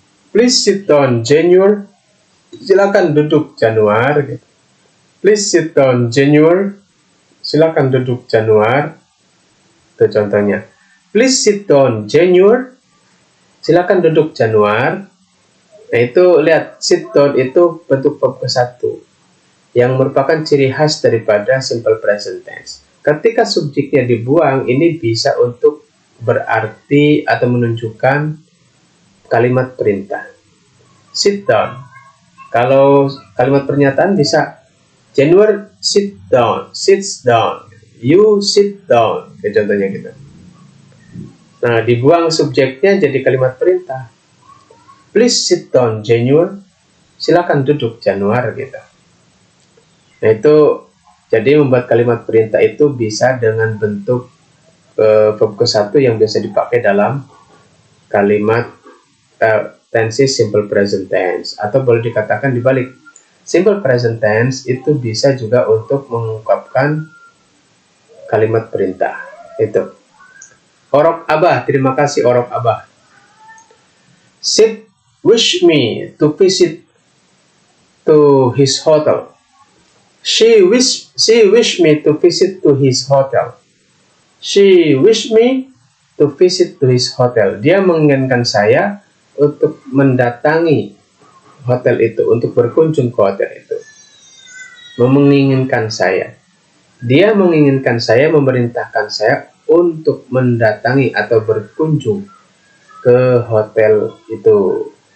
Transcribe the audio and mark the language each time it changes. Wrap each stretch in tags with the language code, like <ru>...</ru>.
<en>Please sit down, January.</en> <id>Silakan duduk, Januar.</id> <en>Please sit down, January.</en> <id>Silakan duduk, Januar. Itu contohnya.</id> <en>Please sit down, January.</en> <id>Silakan duduk, Januar. Nah, itu lihat, sit down itu bentuk verb ke-1 yang merupakan ciri khas daripada simple present tense. Ketika subjeknya dibuang, ini bisa untuk berarti atau menunjukkan kalimat perintah.</id> <en>Sit down.</en> <id>Kalau kalimat pernyataan bisa</id> <en>January sit down, sits down, you sit down,</en> <id>contohnya gitu. Nah, dibuang subjeknya jadi kalimat perintah. Please sit down, January. Silakan duduk, Januar, gitu. Nah, itu jadi membuat kalimat perintah itu bisa dengan bentuk verb ke-1 yang biasa dipakai dalam kalimat tenses simple present tense, atau boleh dikatakan dibalik. Simple present tense itu bisa juga untuk mengungkapkan kalimat perintah. Itu. Orok Abah, terima kasih Orok Abah.</id> <en>Sid wish me to visit to his hotel. She wished me to visit to his hotel. She wished me to visit to his hotel.</en> <id>Dia menginginkan saya untuk mendatangi hotel itu, untuk berkunjung ke hotel itu. Menginginkan saya. Dia menginginkan saya, memerintahkan saya untuk mendatangi atau berkunjung ke hotel itu.</id>